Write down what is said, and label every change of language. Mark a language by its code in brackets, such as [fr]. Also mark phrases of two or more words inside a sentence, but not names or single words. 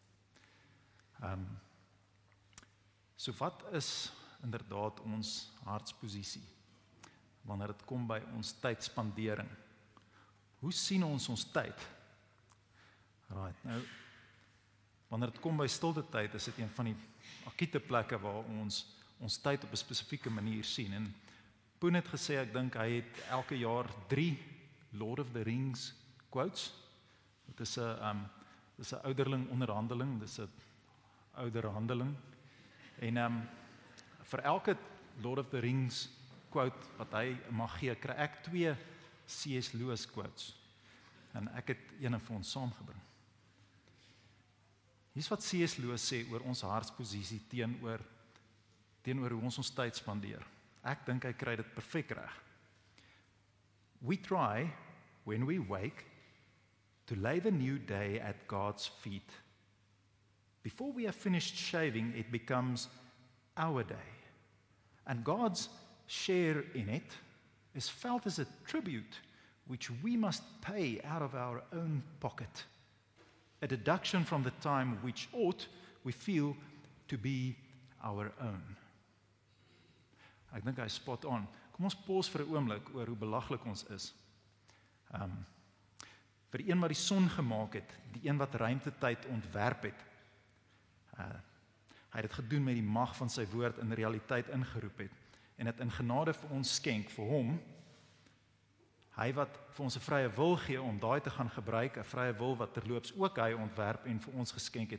[af] So wat is inderdaad ons hartsposisie wanneer dit kom by ons tydspandering? Hoe sien ons tyd? Right, nou, wanneer dit kom by stilte tyd, is dit een van die akute plekke waar ons tyd op 'n spesifieke manier sien. En Poen het gesê, ek dink hy het elke jaar 3 Lord of the Rings quotes. Dit is 'n ouderling onderhandeling, dis 'n ouderhandeling. En vir elke Lord of the Rings quote wat hy mag gee, kry ek 2 C.S. Lewis quotes. En ek het een vir ons saamgebring. Hier's wat C.S. Lewis sê oor ons hartsposisie teenoor hoe ons tyd spandeer. Ek dink hy kry dit perfek reg. [en] We try, when we wake, to lay the new day at God's feet. Before we have finished shaving, it becomes our day. And God's share in it is felt as a tribute which we must pay out of our own pocket. A deduction from the time which ought, we feel, to be our own. [af] Ek dink hy [en] spot on. [af] Kom ons pause vir 'n oomblik oor hoe belaglik ons is. Vir die een wat die son gemaak het, die een wat ruimtetyd ontwerp het. Hy het dit gedoen met die mag van sy woord in realiteit ingeroep het, en dit in genade vir ons skenk, vir hom, hy wat vir ons 'n vrye wil gee om daai te gaan gebruik, 'n vrye wil wat terloops ook hy ontwerp en vir ons geskenk het.